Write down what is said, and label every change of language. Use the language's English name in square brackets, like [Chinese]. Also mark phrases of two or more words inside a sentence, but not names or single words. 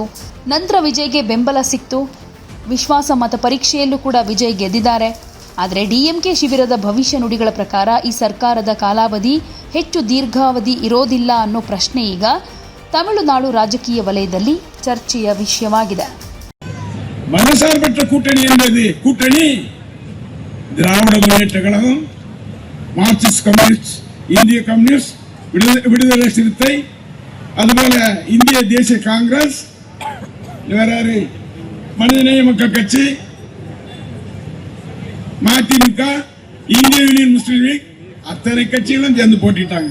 [Kannada] ನಂತರ ವಿಜಯ್ಗೆ ಬೆಂಬಲ ಸಿಕ್ತು. ವಿಶ್ವಾಸ ಮತ ಪರೀಕ್ಷೆಯಲ್ಲೂ ಕೂಡ ವಿಜಯ್ ಗೆದ್ದಿದ್ದಾರೆ. ಆದರೆ ಡಿಎಂಕೆ ಶಿಬಿರದ ಭವಿಷ್ಯ ನುಡಿಗಳ ಪ್ರಕಾರ ಈ ಸರ್ಕಾರದ ಕಾಲಾವಧಿ ಹೆಚ್ಚು ದೀರ್ಘಾವಧಿ ಇರೋದಿಲ್ಲ ಅನ್ನೋ ಪ್ರಶ್ನೆ ಈಗ ತಮಿಳುನಾಡು ರಾಜಕೀಯ ವಲಯದಲ್ಲಿ ಚರ್ಚೆಯ ವಿಷಯವಾಗಿದೆ. [Tamil] மனசார்பற்ற கூட்டணி என்பது கூட்டணி திராவிட முன்னேற்ற கழகம், மார்க்சிஸ்ட் கம்யூனிஸ்ட், இந்திய கம்யூனிஸ்ட், விடுதலை சிறுத்தை, அதுபோல இந்திய தேசிய காங்கிரஸ், வேறாரு மனிதநேய மக்கள் கட்சி, மதிமுக, இந்திய யூனியன் முஸ்லீம் லீக், அத்தனை கட்சிகளும் சேர்ந்து போட்டிட்டாங்க.